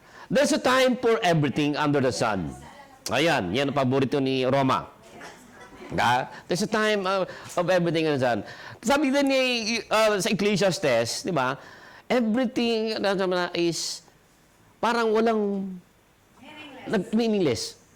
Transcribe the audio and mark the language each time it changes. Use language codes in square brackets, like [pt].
[en] There's a time for everything under the sun. [tl] Ayan, yan ang paborito ni Roma. [en] There's a time of everything under the sun. [tl] Sabi din ni sa Ecclesiastes, di ba? [en] Everything is [tl] parang walang [en] meaningless.